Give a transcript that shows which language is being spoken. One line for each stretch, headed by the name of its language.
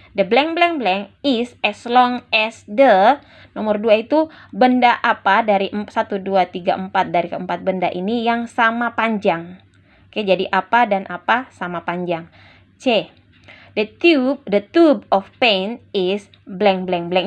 English: The blank blank blank is as long as the.
Indonesian: Nomor 2 itu benda apa dari 1, 2, 3, 4 dari keempat benda ini yang sama panjang. Oke, jadi apa dan apa sama panjang. C.
English: The tube of paint is blank blank blank.